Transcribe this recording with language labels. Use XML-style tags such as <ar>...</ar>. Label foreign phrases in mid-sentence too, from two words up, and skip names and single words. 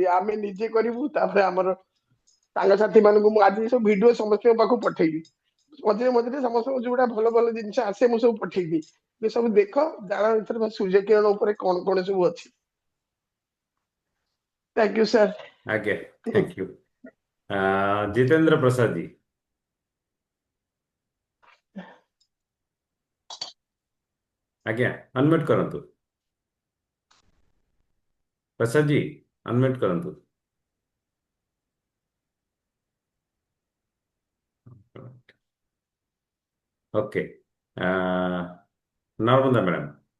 <or>ଆମେ ନିଜେ କରିବୁ, ତାପରେ ଆମର ସାଙ୍ଗସାଥି ମାନଙ୍କୁ ମୁଁ ଆଜି ସବୁ ଭିଡିଓ ସମସ୍ତଙ୍କ ପାଖକୁ ପଠେଇବି। ମଝିରେ ମଝିରେ ସମସ୍ତଙ୍କୁ ଯୋଉଟା ଭଲ ଭଲ ଜିନିଷ ଆସେ ମୁଁ ସବୁ ପଠେଇବି। ଏ ସବୁ ଦେଖ, ଜାଣ ଏଥର ସୂର୍ଯ୍ୟ କିରଣ ଉପରେ କଣ କଣ ସବୁ ଅଛି।</or> <en>thank you sir. ଆଜ୍ଞା, thank you. जितेंद्र प्रसाद जी।</en> <or>ଆଜ୍ଞା, ଅନମ୍यूट କରନ୍ତୁ। ପ୍ରସାଦ जी ଅନମ୍यूट କରନ୍ତୁ।</or> <en>ओके, ନର୍ମଦା ମ୍ୟାଡ଼ାମ।</en>